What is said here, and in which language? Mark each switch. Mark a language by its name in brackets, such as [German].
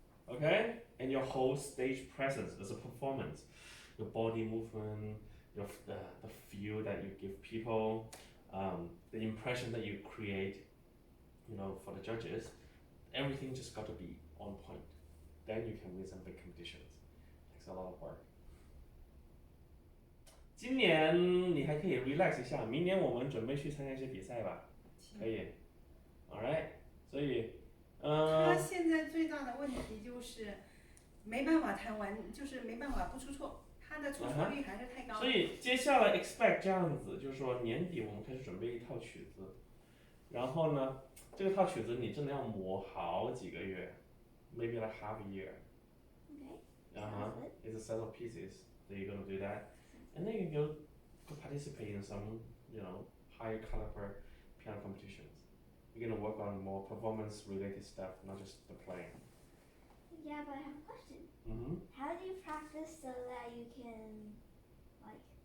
[English] Okay, and your whole stage presence as a performance, your body movement, the feel that you give people, the impression that you create, for the judges, everything just got to be on point. Then you can win some big competitions. Takes a lot of work. [Chinese] 今年你还可以 relax 一下，明年我们准备去参加一些比赛吧，可以 ， [English] Alright， [Chinese] 所以他现在最大的问题就是没办法弹完，就是没办法不出错，他的出错率还是太高了。所以接下来 expect 这样子，就是说年底我们开始准备一套曲子，然后呢，这个套曲子你真的要磨好几个月， [English] maybe like half a year. Okay. It's a set of pieces that you're gonna do that, and then you can go participate in some, higher caliber piano competitions. You're gonna work on more performance-related stuff, not just the playing. Yeah, but I have a question. How do you practice so that you can, like,